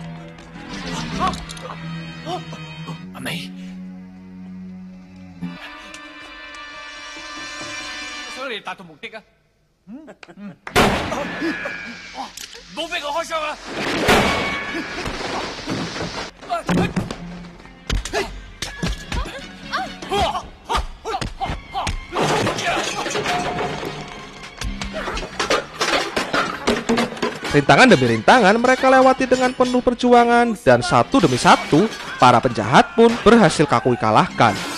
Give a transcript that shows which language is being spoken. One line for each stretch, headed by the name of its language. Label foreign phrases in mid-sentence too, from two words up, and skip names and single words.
Cantonese: Ame，想你達到目的啊！唔好俾我開槍啊！
Indonesian: Rintangan demi rintangan mereka lewati dengan penuh perjuangan, dan satu demi satu para penjahat pun berhasil Kakui kalahkan.